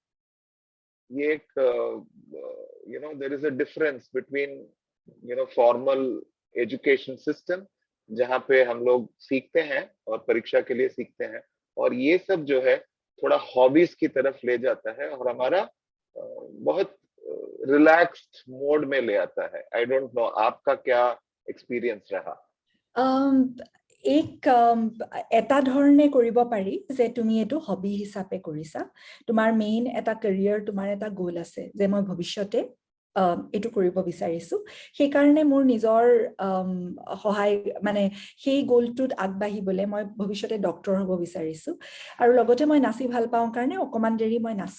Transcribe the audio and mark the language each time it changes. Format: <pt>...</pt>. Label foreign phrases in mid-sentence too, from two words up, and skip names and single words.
<hi>ये एक</hi> <en>there is a difference between formal education system,</en> <hi>जहाँ पे हम लोग सीखते हैं और परीक्षा के लिए सीखते हैं, और ये सब जो है थोड़ा हॉबीज की तरफ ले जाता है और हमारा बहुत</hi> <en>relaxed mode</en> <hi>में ले आता है।</hi> <en>I don't know</en> <hi>आपका क्या एक्सपीरियंस रहा?</hi> <as>एक এটা ধৰণে কৰিব পাৰি যে তুমি এইটো হবি হিচাপে কৰিছা, তোমাৰ মেইন এটা কেৰিয়াৰ, তোমাৰ এটা গোল আছে যে মই ভৱিষ্যতে এইটো কৰিব বিচাৰিছো, সেই কাৰণে মোৰ নিজৰ সহায় মানে সেই গোলটোত আগবাঢ়িবলৈ মই ভৱিষ্যতে ডক্টৰ হ'ব বিচাৰিছো, আৰু লগতে মই নাচি ভাল পাওঁ কাৰণে অকমান দেৰি মই নাচো।</as>